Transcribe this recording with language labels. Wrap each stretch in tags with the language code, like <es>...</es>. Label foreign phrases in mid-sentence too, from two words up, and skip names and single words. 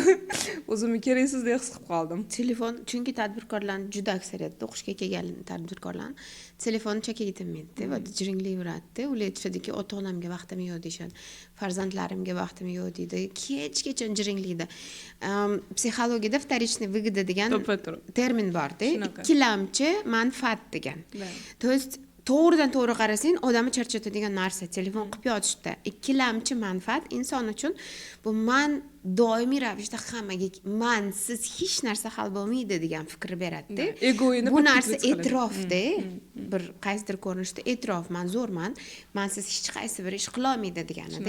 <uz>O'zimni keraksizdek his qilib qoldim. Telefon, chunki tadbirkorlar juda aksariyatda o'qishga kelgan tadbirkorlar telefonni chakaga tegmaydi va jiringlayib yuradi. Ular aytishadiki, ota-onamga vaqtim yo'q deyshadi, farzandlarimga vaqtim yo'q deydi, kechgacha jiringlaydi. Psixologiyada</uz> <ru>вторичный выгода</ru> <uz>degan termin bor-da, ikkilamchi manfaat degan.</uz> <ru>То есть</ru> <uz>to'g'ridan to'g'ri qarasang, odamni charchatadigan narsa telefon qilib yotishda. Ikkilamchi manfaat inson uchun bu man doimiy ravishda hammaga siz hech narsa hal bo'lmaydi degan fikr beradi-da. Bu narsa e'tirofda, bir qaysidir ko'rinishda e'tirof, men zo'rman, siz hech qaysi bir ish qila olmaydi deganida.</uz>